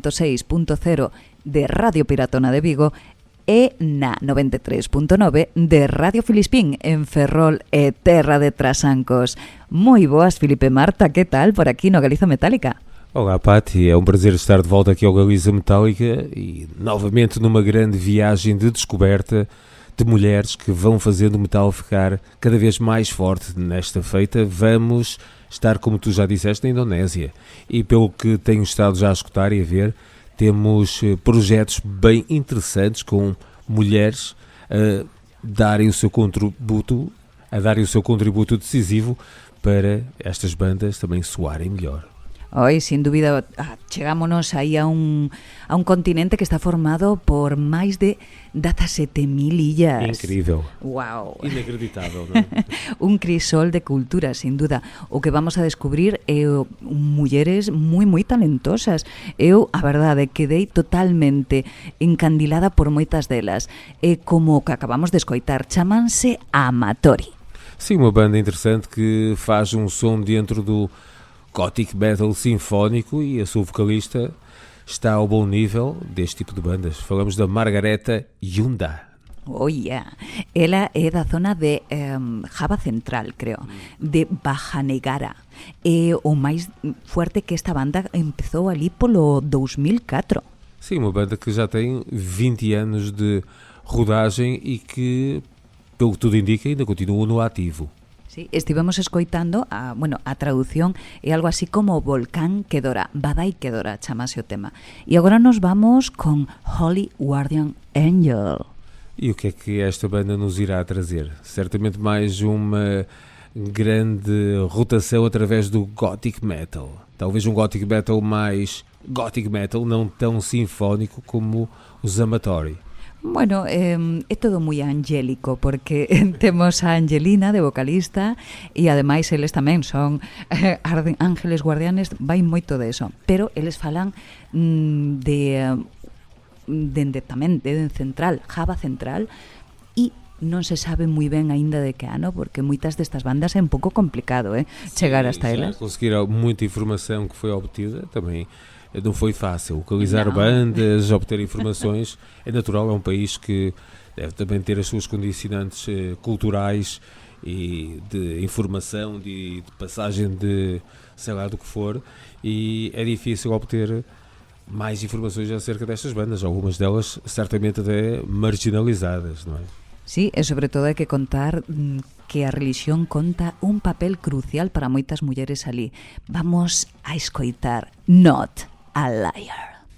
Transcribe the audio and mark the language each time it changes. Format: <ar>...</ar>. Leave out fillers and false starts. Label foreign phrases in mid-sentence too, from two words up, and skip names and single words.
<gl>106.0 de Radio Piratona de Vigo e na 93.9 de Radio Filispín en Ferrol e Terra de Trasancos. Moi boas, Filipe Marta, que tal por aquí no Galiza Metálica?</gl> <pt>Olá, Pati, é um prazer estar de volta aqui ao Galiza Metálica e novamente numa grande viagem de descoberta de mulheres que vão fazendo o metal ficar cada vez mais forte. Nesta feita vamos estar, como tu já disseste, na Indonésia e pelo que tenho estado já a escutar e a ver, temos projetos bem interessantes com mulheres a darem o seu contributo decisivo para estas bandas também soarem melhor.</pt> <gl>Hoy, sin dúbida, chegámonos aí a un continente que está formado por máis de 17.000 illas.</gl> <pt>Incrível. Wow.</pt> <gl>Inacreditável, non? Un crisol de cultura, sin duda. O que vamos a descubrir é mulleres moi, moi talentosas. Eu, a verdade, quedei totalmente encandilada por moitas delas. E como que acabamos de escoitar, chamanse Amatori.</gl> <pt>Sim, uma banda interessante que faz um som dentro do</pt> <en>gothic metal</en> <pt>sinfónico e a sua vocalista está ao bom nível deste tipo de bandas. Falamos da Margareta Yunda.</pt> <en>Oh, yeah.</en> <gl>Ela é da zona de Java Central, creo, de Bajanegara. E o máis fuerte que esta banda empezou ali polo 2004.</gl> <pt>Sim, uma banda que já tem 20 anos de rodagem e que, pelo que tudo indica, ainda continua no ativo.</pt> <gl>Sí, estivemos escoitando a traducción é algo así como Volcán que dora, Badai que dora, chamase o tema. E agora nos vamos con Holy Guardian Angel.</gl> <pt>E o que é que esta banda nos irá trazer? Certamente mais uma grande rotação através do</pt> <en>gothic metal.</en> <pt>Talvez um</pt> <en>gothic metal</en> <pt>mais</pt> <en>gothic metal,</en> <pt>não tão sinfónico como os Amatori.</pt> <gl>Bueno, é todo moi angélico porque temos a Angelina de vocalista e ademais eles tamén son ángeles guardianes, vai moito de eso, pero eles falan tamén de Central, Java Central, e non se sabe moi ben aínda de que ano, porque moitas destas bandas é un pouco complicado, chegar hasta elas.</gl> <pt>Conseguir muita informação que foi obtida também não foi fácil. Localizar bandas, obter informações, é natural, é um país que deve também ter as suas condicionantes culturais e de informação, de passagem de sei lá do que for, e é difícil obter mais informações acerca destas bandas, algumas delas certamente até marginalizadas, não é?</pt> <gl>Sí, e sobre todo hai que contar que a religión conta un papel crucial para moitas mulleres ali. Vamos a escoitar Not a Liar.</gl>